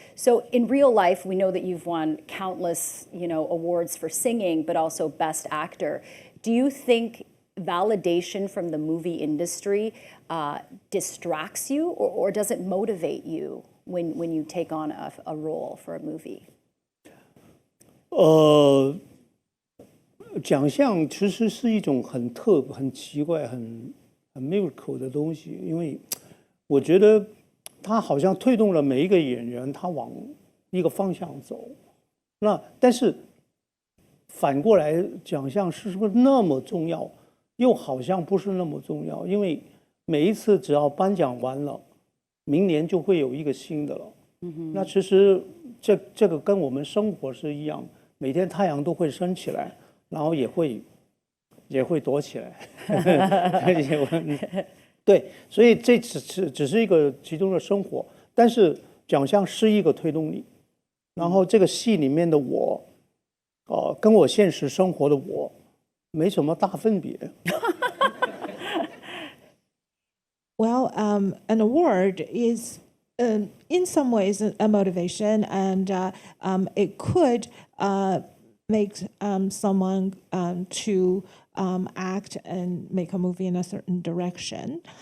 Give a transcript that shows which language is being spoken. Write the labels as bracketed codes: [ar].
[en] So in real life, we know that you've won countless, awards for singing, but also Best Actor. Do you think validation from the movie industry distracts you, or does it motivate you when you take on a role for a movie? [zh] 奖项其实是一种很奇怪、很miracle 的东西，因为我觉得它好像推动了每一个演员他往一个方向走。但是反过来，奖项是不是那么重要？又好像不是那么重要，因为每一次只要颁奖完了，明年就会有一个新的了。那其实这个跟我们生活是一样。每天太阳都会升起来，然后也会躲起来。对，所以这只是一个其中的生活，但是奖项是一个推动力。然后这个戏里面的我，跟我现实生活的我没什么大分别。 [en] Well, an award is in some ways a motivation, and it could make someone to act and make a movie in a certain direction.